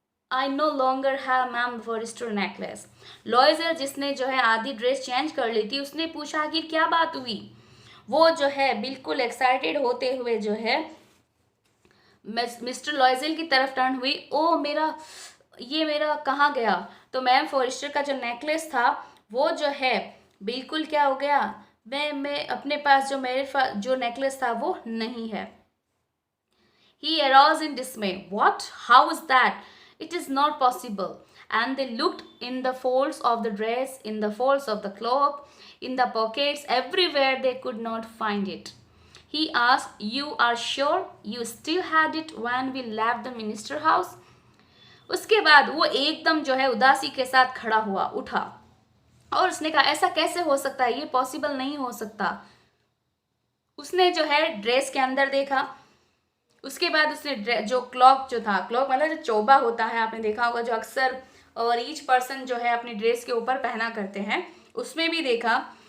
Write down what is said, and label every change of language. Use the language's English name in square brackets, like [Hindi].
[English] I no longer have Ma'am Forrester necklace. [Hindi] लॉइजल, जिसने जो है आधी ड्रेस चेंज कर ली थी, उसने पूछा कि क्या बात हुई। वो जो है बिल्कुल एक्साइटेड होते हुए जो है मिस्टर लॉइजल की तरफ टर्न हुई। ओ मेरा कहाँ गया। तो मैम फॉरेस्टर का जो नेकलेस था वो जो है बिल्कुल क्या हो गया, मैं अपने पास जो नेकलेस था वो नहीं है। [English] He arose in dismay. What? How is that? It is not possible. And they looked in the folds of the dress, in the folds of the cloak, in the pockets, everywhere they could not find it. He asked, "You are sure you still had it when we left the minister house?" [Hindi] उसके बाद वो एकदम जो है उदासी के साथ खड़ा हुआ, उठा और उसने कहा, ऐसा कैसे हो सकता है, ये पॉसिबल नहीं हो सकता। उसने जो है ड्रेस के अंदर देखा उसके बाद उसने जो क्लॉक जो था, क्लॉक मतलब जो चौबा होता है, आपने देखा होगा जो अक्सर रीच पर्सन जो है अपनी ड्रेस के ऊपर पहना करते हैं, उसमें भी देखा।